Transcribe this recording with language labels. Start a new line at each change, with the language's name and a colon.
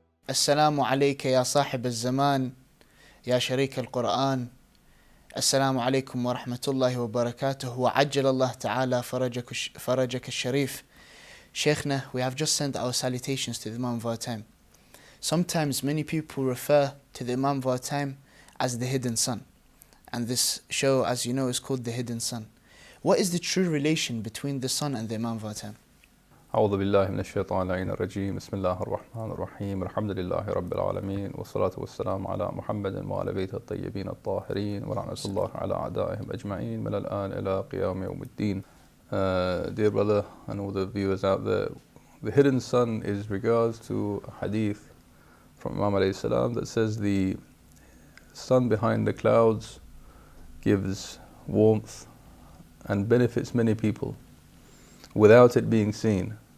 Arabic: السلام عليك يا صاحب الزمان يا شريك القرآن. السلام عليكم ورحمة الله وبركاته وعجل الله تعالى فرجك الشريف.
English: Sheikhna, we have just sent our salutations to the Imam of our time. Sometimes many people refer to the Imam of our time as the hidden sun. And this show, as you know, is called The Hidden Sun. What is the true relation between the sun and the Imam of our time?
Arabic: أعوذ بالله من الشيطان اللعين الرجيم. بسم الله الرحمن الرحيم. الحمد لله رب العالمين والصلاة والسلام على محمد وعلى بيته الطيبين الطاهرين ولعنة الله على أعدائهم أجمعين من الآن إلى قيام يوم الدين.
English: Dear brother and all the viewers out there, the hidden sun is regards to a hadith from Imam alayhi salam that says the sun behind the clouds gives warmth and benefits many people without it being seen.